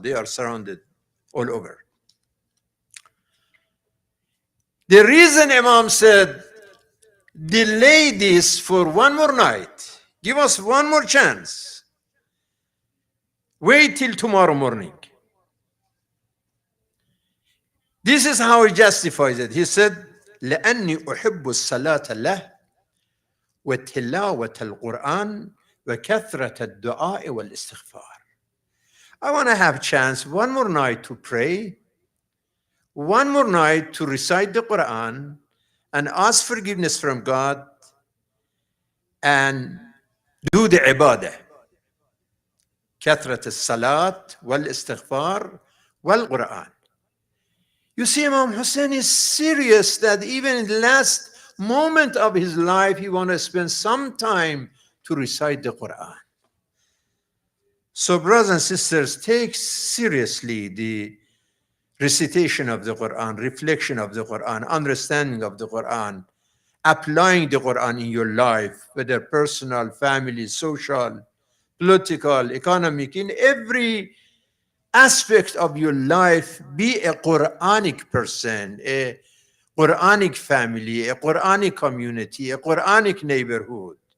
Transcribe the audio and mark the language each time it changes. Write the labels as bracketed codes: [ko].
[en] They are surrounded all over. The reason Imam said, delay this for one more night, give us one more chance, wait till tomorrow morning. This is how he justifies it. He said, [ar] لأني أحب الصلاة له وتلاوة القرآن وكثرة الدعاء والاستغفار. [en] I want to have chance one more night to pray, one more night to recite the Quran and ask forgiveness from God and do the ibadah. [ar] كثرة الصلاة والاستغفار والقرآن. [en] You see, Imam Hussein is serious that even in the last moment of his life, he wants to spend some time to recite the Quran. So brothers and sisters, take seriously the recitation of the Quran, reflection of the Quran, understanding of the Quran, applying the Quran in your life, whether personal, family, social, political, economic, in every aspect of your life, be a Quranic person, a Quranic family, a Quranic community, a Quranic neighborhood.